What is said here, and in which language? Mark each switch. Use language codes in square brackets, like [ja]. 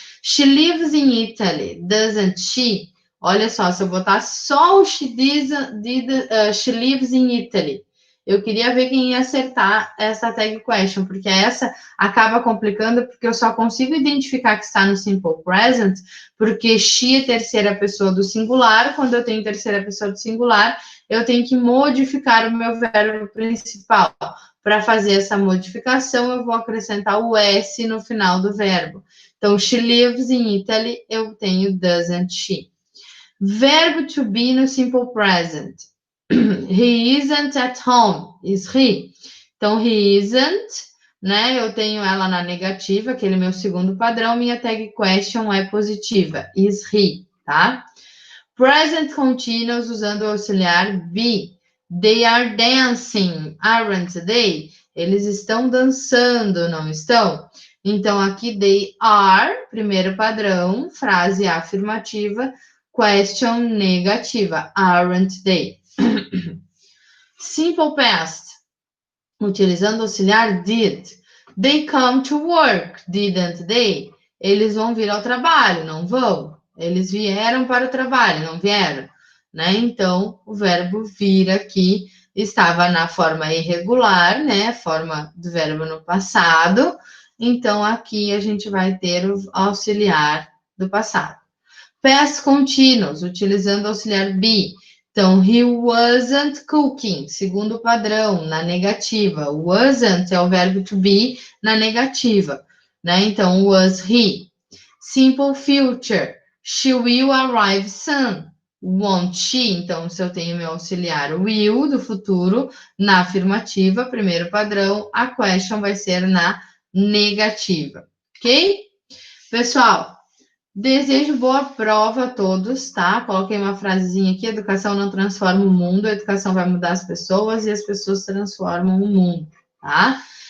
[en] She lives in Italy, doesn't she? [pt] Olha só, se eu botar só o [en] she lives in Italy, [pt] eu queria ver quem ia acertar essa tag question, porque essa acaba complicando, porque eu só consigo identificar que está no simple present, porque she é terceira pessoa do singular. Quando eu tenho terceira pessoa do singular, eu tenho que modificar o meu verbo principal. Para fazer essa modificação, eu vou acrescentar o S no final do verbo. Então, [en] she lives in Italy, [pt] eu tenho doesn't she. [en] Verbo to be no simple present. He isn't at home, is he? [pt] Então, [en] he isn't, [pt] né? Eu tenho ela na negativa, aquele meu segundo padrão. Minha tag question é positiva, is he, tá? Present continuous usando o auxiliar be. [en] They are dancing, aren't they? [pt] Eles estão dançando, não estão? Então, aqui they are, primeiro padrão, frase afirmativa, question negativa, [en] aren't they? [pt] Simple past, utilizando o auxiliar did. [en] They come to work, didn't they? [pt] Eles vão vir ao trabalho, não vão? Eles vieram para o trabalho, não vieram? Né? Então, o verbo vir aqui estava na forma irregular, né? Forma do verbo no passado. Então, aqui a gente vai ter o auxiliar do passado. Past continuous, utilizando o auxiliar be. Então, [en] he wasn't cooking, [pt] segundo padrão, na negativa. Wasn't é o verbo to be na negativa, né? [en] Então, was he. Simple future, she will arrive soon. Won't she? [pt] Então, se eu tenho meu auxiliar will do futuro na afirmativa, primeiro padrão, a question vai ser na negativa, ok? Pessoal, desejo boa prova a todos, tá? Coloquei uma frasezinha aqui: educação não transforma o mundo, a educação vai mudar as pessoas e as pessoas transformam o mundo, tá?